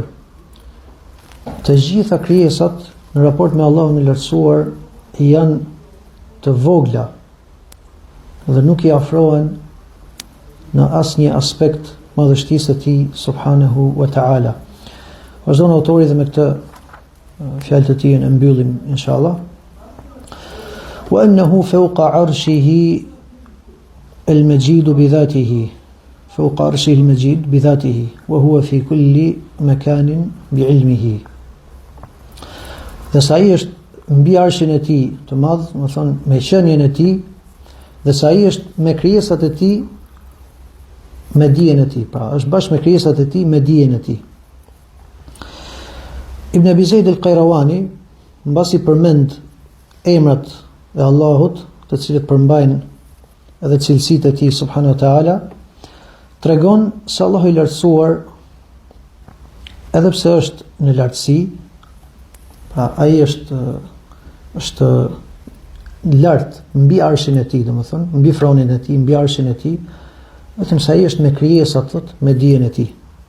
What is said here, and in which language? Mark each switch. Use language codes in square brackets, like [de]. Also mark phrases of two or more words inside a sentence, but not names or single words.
[sq] Të gjitha krijesat në raport me Allahun e lartësuar janë të vogla dhe nuk i afrohen në asnjë aspekt madhështisë së tij [ar] سبحانه وتعالى. [sq] Vazhdon autori dhe me këtë fjalë të tij e mbyllim inshallah. [ar] وأنه فوق عرشه المجيد بذاته. فوق عرشه المجيد بذاته وهو في كل مكان بعلمه. [sq] Dhe sa ai është mbi arshin e tij të madh, do të thonë me qenien e tij, dhe sa ai është me krijesat e tij me dijen e tij, pra është bashkë me krijesat e tij me dijen e tij. Ibn Abi Zaid al-Qayrawani, mbasi përmend emrat e Allahut, të cilët përmbajnë edhe cilësitë e tij [ar] سبحانه وتعالى, [sq] tregon se Allahu i lartësuar, edhe pse është në lartësi, pra ai është lart mbi arshin e tij, domethënë, mbi fronin e tij, mbi arshin e tij, vetëm se ai është me krijesat, me dijen e tij.